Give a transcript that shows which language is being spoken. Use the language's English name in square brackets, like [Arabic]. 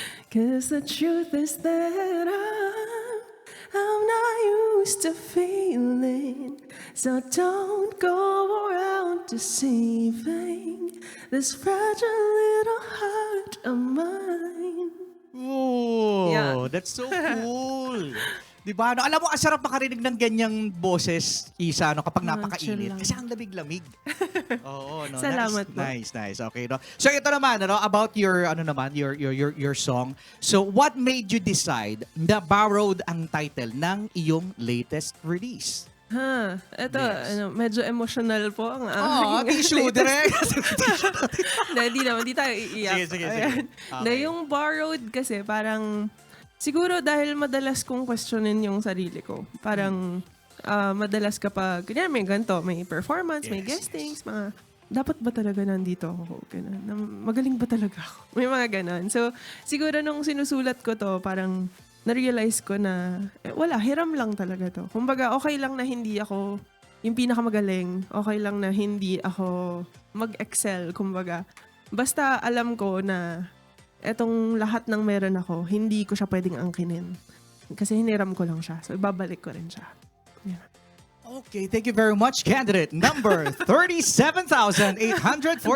[English] Cause the truth is that I'm not used to feeling, so don't go around deceiving this fragile little heart of mine. Oh, Yeah. that's so cool. [Filipino] Di ba? No, alam mo, ang sarap makarinig ng ganyang boses, Isa, no, kapag [English] chill [Filipino] napakainit. lang. Kasi ang lamig-lamig. Oo, no. Salamat po. [English] Nice. Okay, no. [Filipino] So ito naman, ano, [English] about your your song. So what made you decide [Filipino] na Borrowed ang title ng iyong [English] latest release? [Filipino] Ito, [English] Yes. [Filipino] medyo emotional po ang [English] Tissue, direct. [Filipino] Hindi tayo iiyak. Sige. Ayan. Okay. Hindi, yung borrowed kasi parang, siguro dahil madalas kong questionin yung sarili ko. Parang, madalas kapag, kanya may ganito, may performance, may [English] Yes, [Filipino] guestings, mga, dapat ba talaga nandito ako? Ganun. Magaling ba talaga ako? May mga ganon. So, siguro nung sinusulat ko to, parang, na-realize ko na, wala, hiram lang talaga to. Kumbaga, okay lang na hindi ako yung pinakamagaling. Okay lang na hindi ako mag-excel. Kumbaga, basta alam ko na etong lahat ng meron ako, hindi ko siya pwedeng angkinin. Kasi hiniram ko lang siya. So, ibabalik ko rin siya. Yeah. [English] Okay, thank you very much, candidate number 37,842.